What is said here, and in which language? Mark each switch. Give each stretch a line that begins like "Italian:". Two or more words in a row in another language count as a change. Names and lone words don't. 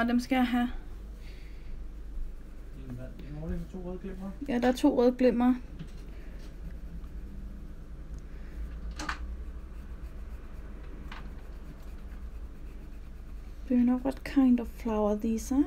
Danish: Dem skal jeg have. En årlig med 2 røde glimmer? Ja, der er 2 røde glimmer.
English: Do you know what kind of flower these are?